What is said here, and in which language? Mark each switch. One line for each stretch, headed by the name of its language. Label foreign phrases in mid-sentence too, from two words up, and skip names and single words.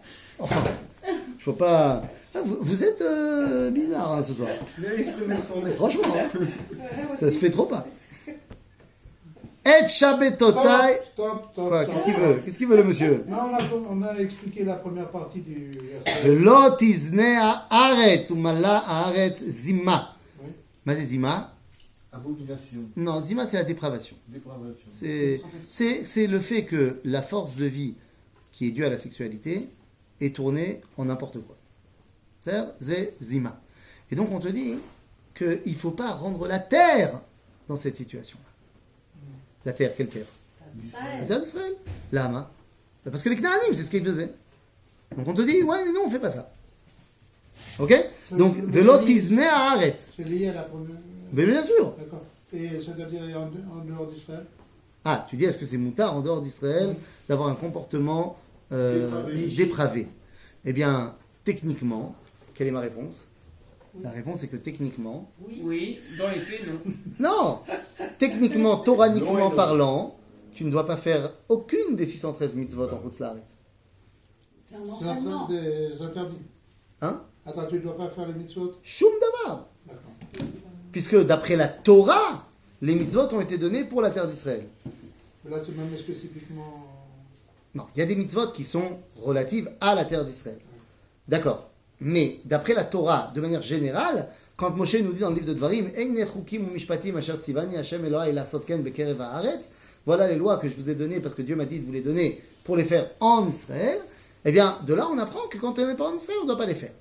French: Enfin, je vois pas. Ah, vous êtes bizarre hein, ce soir. Vous avez exprimé son Franchement, hein. Ça se fait trop pas. Et Shabbatotai. Stop. Quoi? Qu'est-ce qu'il veut le monsieur? Non, on a expliqué la première partie du verset.
Hebrew: ולא תזנה הארץ ומלאה הארץ זמה.
French: Oui. Mais c'est zima? Abomination. Non, zima c'est la dépravation. Dépravation. C'est le fait que la force de vie qui est due à la sexualité est tournée en n'importe quoi. C'est zima. Et donc on te dit qu'il ne faut pas rendre la terre dans cette situation-là. La terre, quelle terre? La terre d'Israël. Lama. Parce que les Knaanim, c'est ce qu'ils faisaient. Donc on te dit, ouais, mais non, on ne fait pas ça. Ok? Donc,
Hebrew: ולא תזנה הארץ.
French: C'est lié à la première. Mais bien sûr. D'accord. Et c'est-à-dire en dehors d'Israël? Ah, tu dis, est-ce que c'est moutard en dehors d'Israël d'avoir un comportement dépravé? Eh bien, techniquement, quelle est ma réponse? La réponse est que techniquement... Oui, dans les faits, non. Non! Techniquement, toraniquement Non et non. parlant, tu ne dois pas faire aucune des 613 mitzvot en
Hebrew: חוץ לארץ.
French: C'est un C'est entraînement. des interdits. Hein? Attends, tu ne dois pas faire les mitzvot?
Hebrew: שום דבר!
French: D'accord. Puisque d'après la Torah, les mitzvot ont été donnés pour la terre d'Israël. Là, c'est même spécifiquement. Non, il y a des mitzvot qui sont relatives à la terre d'Israël. D'accord. Mais d'après la Torah, de manière générale, quand Moshe nous dit dans le livre de Dvarim, voilà les lois que je vous ai données parce que Dieu m'a dit de vous les donner pour les faire en Israël, Eh bien, de là, on apprend que quand on n'est pas en Israël, on ne doit pas les faire.